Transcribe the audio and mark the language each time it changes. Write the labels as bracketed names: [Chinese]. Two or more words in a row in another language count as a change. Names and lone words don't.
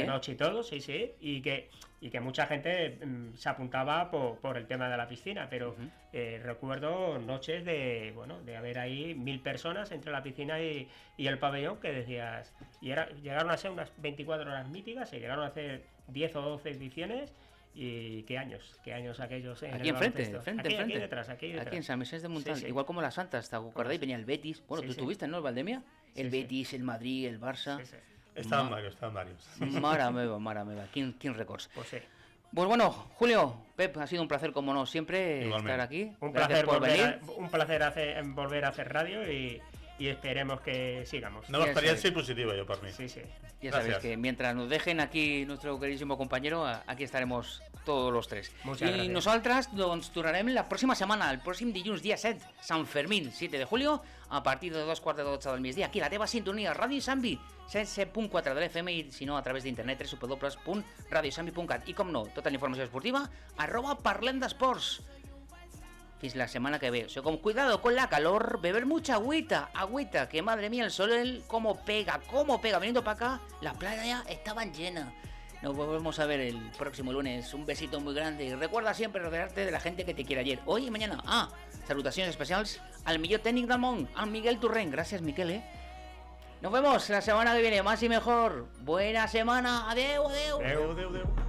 [Spanish] De noche y todo, sí, y que mucha gente se apuntaba por el tema de la piscina, pero recuerdo noches de haber ahí 1000 personas entre la piscina y el pabellón que decías, llegaron a ser unas 24 horas míticas, se llegaron a hacer 10 o 12 ediciones. Y qué años aquellos en Aquí el enfrente, baloncesto. frente. Aquí detrás. Aquí en San Vicente de Montal, Sí, sí. igual como las Santas, ¿te acordáis? Venía el Betis. Bueno, Sí, tú sí. estuviste, ¿no? El Valdemia. El Sí, sí. Betis, el Madrid, el Barça. Sí, sí. Estaven varios. [Catalan] Mara meva. King Records. [Spanish] Pues sí. Pues bueno, Julio, Pep, ha sido un placer, como no, siempre Igualmente. estar aquí. Un Gracias placer, por venir. volver a hacer radio y esperemos que sigamos. [Catalan] Nova experiència positiva, jo, per mi. [Spanish] Sí, sí. Ya sabéis Gracias. que mientras nos dejen aquí nuestro queridísimo compañero, aquí estaremos todos los tres. Muchas [Catalan] I [Spanish] gracias. [Catalan] nosaltres doncs, tornarem la pròxima setmana, el pròxim dilluns, dia 7, Sant Fermín, 7 [Spanish] de julio, [Catalan] a partir de 2:45 del migdia, aquí a la teva sintonia, Ràdio Sambi, 107.4 de l'FM i si no a través d'internet www.radiosambi.cat i com no, tota la informació esportiva @parlem d'esports. Fins la semana que ve. [Spanish] O sea, con cuidado con la calor, beber mucha agüita, que madre mía, el sol, cómo pega. Viniendo para acá, las playas ya estaban llenas. Nos volvemos a ver el próximo lunes. Un besito muy grande. Y recuerda siempre rodearte de la gente que te quiere ayer, hoy y mañana. Salutaciones especiales [Catalan] al millor técnic del món, al Miguel Turren. [Spanish] Gracias, Miquel, Nos vemos la semana que viene, más y mejor. Buena semana. [Catalan] Adeu. Adéu.